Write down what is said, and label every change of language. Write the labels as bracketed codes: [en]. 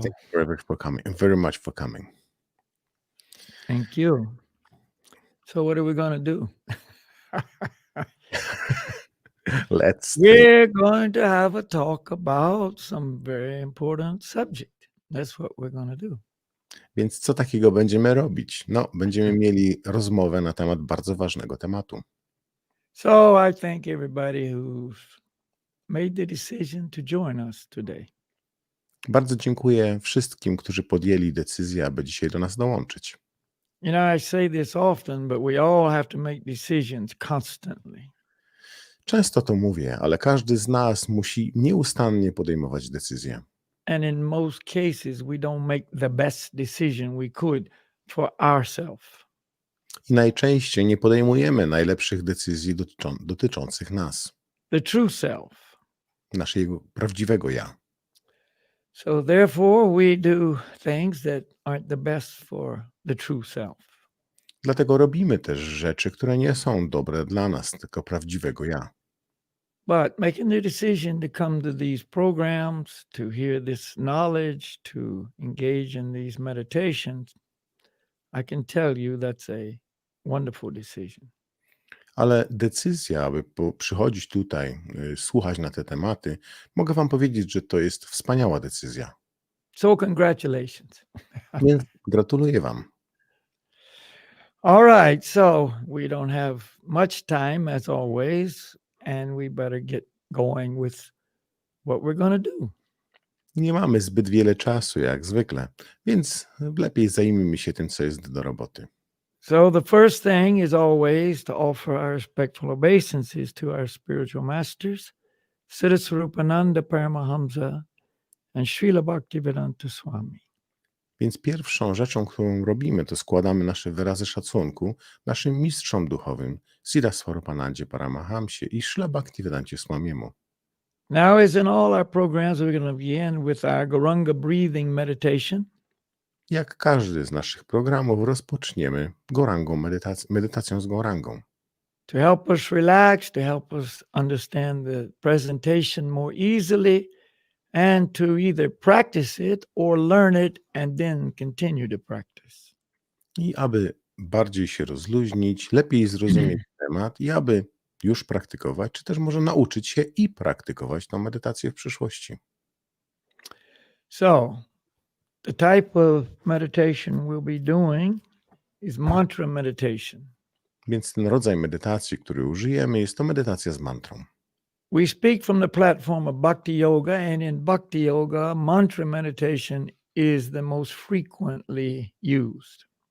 [en] Thank you very much for coming. Thank you. So what are we going to do? We're going to have a talk about some very important subject. That's what we're going to do. [pl] Więc co takiego będziemy robić? No, będziemy mieli rozmowę na temat bardzo ważnego tematu. [en] So I thank everybody who's made the decision to join us today. [pl] Bardzo dziękuję wszystkim, którzy podjęli decyzję, aby dzisiaj do nas dołączyć. [en] You know, I say this often, but we all have to make decisions constantly. [pl] Często to mówię, ale każdy z nas musi nieustannie podejmować decyzje. [en] And in most cases, we don't make the best decision we could for ourselves. [pl] I najczęściej nie podejmujemy najlepszych decyzji dotyczących nas. [en] The true self. [pl] Naszego prawdziwego ja. [en] So therefore we do things that aren't the best for the true self. [pl] Dlatego robimy też rzeczy, które nie są dobre dla nas, tylko prawdziwego ja. [en] But making the decision to come to these programs, to hear this knowledge, to engage in these meditations, I can tell you that's a wonderful decision. [pl] Ale decyzja, aby przychodzić tutaj, słuchać na te tematy, mogę wam powiedzieć, że to jest wspaniała decyzja. [en] So congratulations. [pl] Więc gratuluję wam. [en] All right, so we don't have much time as always, and we better get going with what we're going to do. [pl] Nie mamy zbyt wiele czasu, jak zwykle, więc lepiej zajmijmy się tym, co jest do roboty. [en] So the first thing is always to offer our respectful obeisances to our spiritual masters, Siddha Swarupananda Paramahamsa and Srila Bhaktivedanta Swami. [pl] Więc pierwszą rzeczą, którą robimy, to składamy nasze wyrazy szacunku naszym mistrzom duchowym, Siddha Swarupanandzie Paramahamsie i Srila Bhaktivedancie Swamiemu. [en] Now, as in all our programs, we're going to begin with our Gauranga breathing meditation. [pl] Jak każdy z naszych programów rozpoczniemy gorangą medytacją z gorangą. [en] To help us relax, to help us understand the presentation more easily, and to either practice it or learn it and then continue to practice. [pl] I aby bardziej się rozluźnić, lepiej zrozumieć temat i aby już praktykować, czy też może nauczyć się i praktykować tę medytację w przyszłości. [en] So, the type of meditation we'll be doing is mantra meditation. [pl] Więc ten rodzaj medytacji, który użyjemy, jest to medytacja z mantrą. [en] We speak from the platform of Bhakti Yoga, and in Bhakti Yoga, mantra meditation is the most frequently used.